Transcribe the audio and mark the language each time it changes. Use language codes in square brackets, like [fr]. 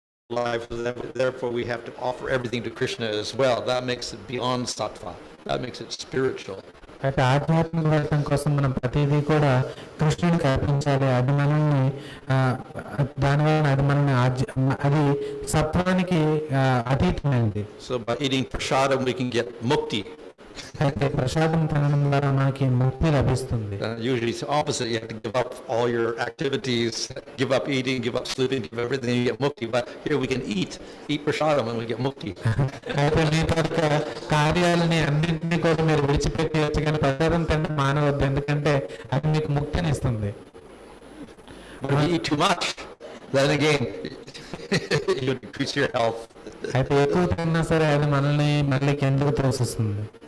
[en] Life, therefore we have to offer everything to Krishna as well. That makes it beyond sattva. That makes it spiritual. [te] అయితే ఆధ్యాత్మిక ఫలితం కోసం మనం ప్రతిదీ కూడా కృష్ణుడికి అర్పించాలి. అది మనల్ని దానివల్ల అది మనల్ని అది సత్వానికి అతీతమైనది. [en] So by eating prasadam we can get mukti. [te] అయితే ప్రసాదం తినడం ద్వారా మనకి ముక్తి లభిస్తుంది. [en] Usually it's opposite. You have to give up all your activities, give up eating, give up sleeping, give everything, you get mukti. But here we can eat prasadam and we get mukti. [te] అయితే మీ కార్యాలని అన్నింటినీ కూడా మీరు విడిచిపెట్టేయచ్చు, కానీ ప్రసాదం తినడం మానవద్దు, ఎందుకంటే అది మీకు ముక్తిని ఇస్తుంది. [en] But if you eat too much, then again you decrease your health. [te] అయితే ఎక్కువ తిన్నా సరే అది మనల్ని మళ్ళీ కిందకు తోసిస్తుంది.